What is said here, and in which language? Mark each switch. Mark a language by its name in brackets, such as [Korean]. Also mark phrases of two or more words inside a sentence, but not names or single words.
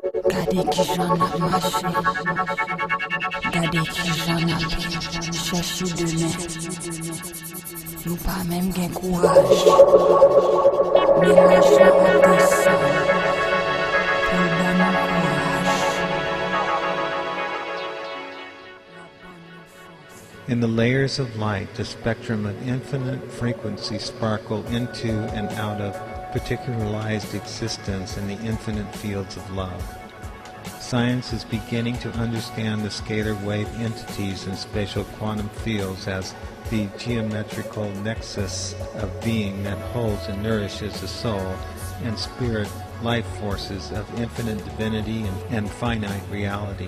[Haitian Creole] Gade ki jan ap mache, gade ki jan ap chèche demen. Nou pa mèm gen kouraj, mélange la ap desan, pou ban nou kouraj. [English] In the layers of light, the spectrum of infinite frequency sparkle into and out of particularized existence in the infinite fields of love. Science is beginning to understand the scalar wave entities in spatial quantum fields as the geometrical nexus of being that holds and nourishes the soul and spirit life forces of infinite divinity and finite reality.